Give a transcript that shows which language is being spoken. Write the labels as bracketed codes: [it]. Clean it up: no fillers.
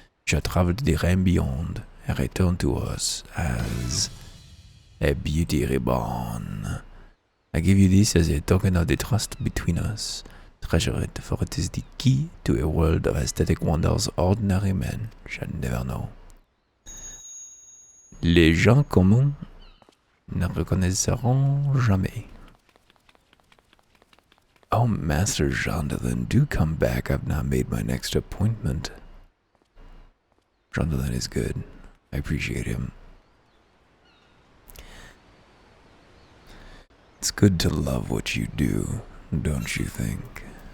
[en] Shall travel to the realm beyond, and return to us as a beauty reborn. I give you this as a token of the trust between us. Treasure it, for it is the key to a world of aesthetic wonders ordinary men shall never know. [fr] Les gens communs ne reconnaîtront jamais. [en] Oh, Master Jondelin, do come back. I've not made my next appointment. Jondelin is good. I appreciate him. It's good to love what you do, don't you think?